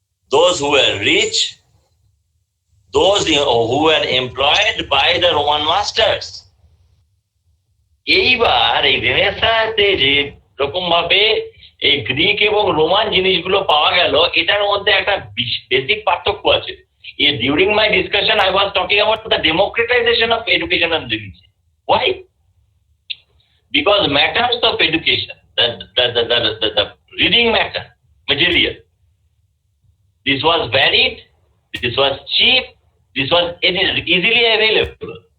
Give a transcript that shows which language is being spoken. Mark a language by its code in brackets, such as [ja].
[en] Those who were rich, those who were employed by the Roman masters. [bn] এইবার এই রেনেসাঁতে যে রকম ভাবে এই গ্রিক এবং রোমান জিনিসগুলো পাওয়া গেল, এটার মধ্যে একটা বেসিক পার্থক্য আছে। [en] During my discussion, I was talking about the democratization of education and religion. Why? Because matters of education, the reading material, this was varied, this was cheap, this was easily available.